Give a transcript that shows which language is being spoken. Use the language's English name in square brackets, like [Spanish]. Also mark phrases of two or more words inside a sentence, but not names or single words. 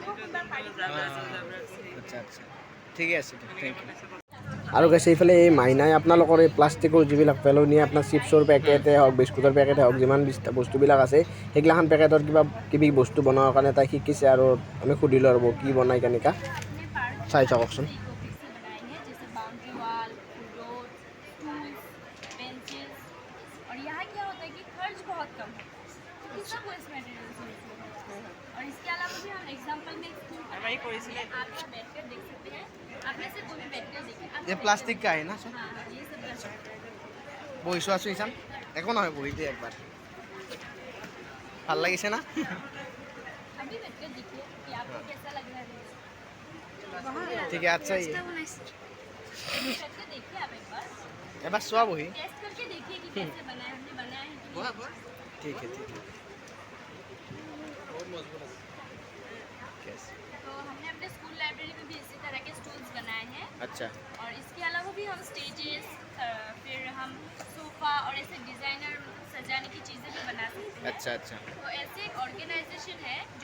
[Assamese] আচ্ছা আচ্ছা ঠিকে আছে [English] thank you [Assamese] আৰু গেছে এইফালে এই মাইনাই আপোনালোকৰ এই প্লাষ্টিকৰ যিবিলাক পেলনীয়া আপোনাৰ চিপছৰ পেকেটে হওক বিস্কুটৰ পেকেটে হওক যিমান বস্তুবিলাক আছে সেইগিলাখান পেকেটৰ কিবি বস্তু বনোৱাৰ কাৰণে তাই শিকিছে আৰু আমি সুধিলোঁ আৰু কি বনাই কেনেকুৱা চাই চাওকচোন [Hindi] जैसे [English] boundary wall road tools benches [Hindi] और यहाँ क्या होता है कि खर्च बहुत कम है क्योंकि सब [English] waste material [Hindi] से होते हैं और इसके अलावा भी हम एग्जांपल में एक स्कूल आप यहाँ बैठकर देख सकते हैं आप में से कोई भी बैठकर देखिए ये प्लास्टिक का है ना सर हाँ ये सब प्लास्टिक [Assamese] বহিছোঁ আছোঁ ইচান একো নহয় বহি দিয়ে একবাৰ ভাল লাগিছে না [Hindi] अभी बैठकर देखिए कि आपको कैसा लग रहा है [Assamese] ঠিক আছে আচ্ছা [Hindi] बैठकर देखिए आप एक बार [Assamese] এবাৰ চোৱা বহি [Hindi] टेस्ट करके देखिए कि कैसे बना है हमने बनाया है कि नहीं। [Assamese] ঠিক আছে ঠিক আছে [Hindi] तो हमने अपने [English] school library [Hindi] में भी इसी तरह के स्टूल्स बनाए हैं [Assamese] আচ্ছা [Hindi] और इसके अलावा भी हम स्टेजेस फिर हम सोफ़ा और ऐसे डिज़ाइनर सजाने की चीज़ें भी बना सकते हैं [Assamese] আচ্ছা আচ্ছা [Hindi] तो ऐसे एक ऑर्गेनाइजेशन है जो